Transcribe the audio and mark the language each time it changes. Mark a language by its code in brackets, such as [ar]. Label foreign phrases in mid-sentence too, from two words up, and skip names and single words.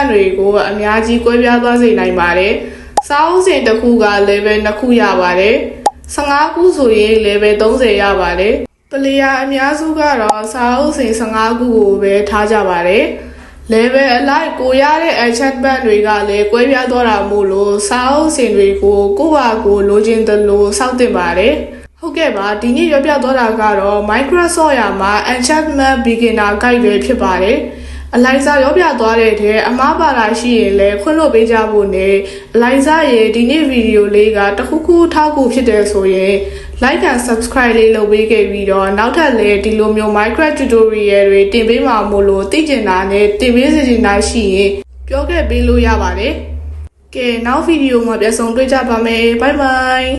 [my] တွေကိုအများကြီးကွဲပြားသွားစေနိုင်ပါတယ်။စာအုပ်စင်တစ်ခုက level 2ခုရပါတယ်။15ခုဆိုရင် level 30ရပါတယ်။ပလေယာအများစုကတော့စာအုပ်စင်15 ခုကိုပဲထားကြပါတယ်။ level အလိုက်ကိုရတဲ့ enchantment တွေကလည်းကွဲပြားသွားတာမို့လို့စာအုပ်စင်တွေကိုကိုယ့်ဘာကိုလို ချင်သလိုစောင့်တင်ပါတယ်။ဟုတ်ကဲ့ပါဒီနေ့ပြောပြသွားတာကတော့ Microsoft ရာမှာ [en] enchantment beginner guide [my] ပဲဖြစ် ပါတယ်။ Eliza ပြောပြသွားတဲ့ထဲအမှားပါတာရှိရင်လည်းခွင့်လွှတ်ပေးကြဖို့နဲ့ Eliza ရဲ့ဒီနေ့ဗီဒီယိုလေးကတခုခုထောက်ကူဖြစ်တယ်ဆိုရင် [en] like and subscribe [my] လေးလုပ်ပေးခဲ့ပြီးတော့နောက်ထပ်လည်းဒီလိုမျိုး Minecraft tutorial တွေတင်ပေးမှာမို့လို့သိကျင်တာနဲ့တင်ပေးစီချင်တာရှိရင်ပြောခဲ့ပေးလို့ရပါတယ်။ကဲနောက်ဗီဒီယိုမှာပြန်ဆုံတွေ့ကြပါမယ်။ Bye bye